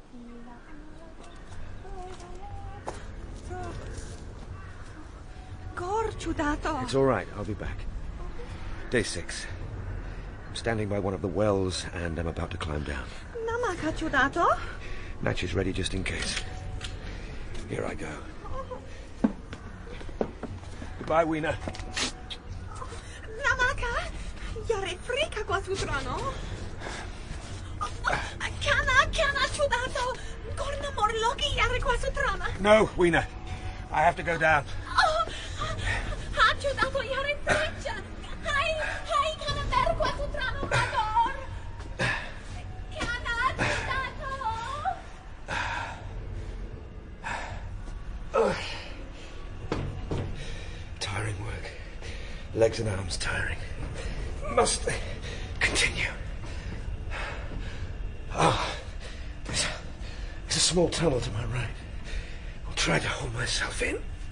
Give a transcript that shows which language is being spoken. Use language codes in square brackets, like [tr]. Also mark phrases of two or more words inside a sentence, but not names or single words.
[en] It's all right, I'll be back. Day 6. I'm standing by one of the wells and I'm about to climb down. Namaka ciudato? Match is ready just in case. Here I go. Goodbye, Weena. Namaka, yare frika qua sutrano. Kana ciudato. Gorna morlogi yare qua sutrana. No, Weena. I have to go down. Ha ciudato yare friccia. Hai kana mer qua sutrano magor. Kana ciudato. Tiring work. Legs and arms tiring. Must continue. There's a small tunnel to my right. I'll try to hold myself in.